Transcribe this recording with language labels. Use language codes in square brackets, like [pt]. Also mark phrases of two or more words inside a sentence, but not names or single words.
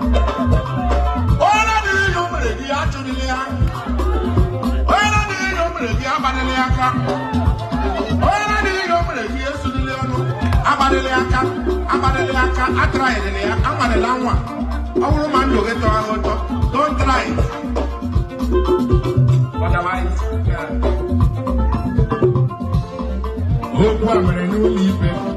[ig] Onye na-adịghị ihe o mere gị, ya achụrịla ya. Onye na-adịghị ihe o mere gị, agbalịla ya aka. Onye na-adịghị ihe o mere gị, esulila ya ọnụ. Agbalịla ya aka, agbalịla ya aka, atraịlịla ya, anwalịla nwa. Ọ bụrụ ma ndụ gị tọọ ahụ ụtọ, [en] don't try it. Otherwise, yeah. [ig] Okwu a mere n'ụlọ ikpe.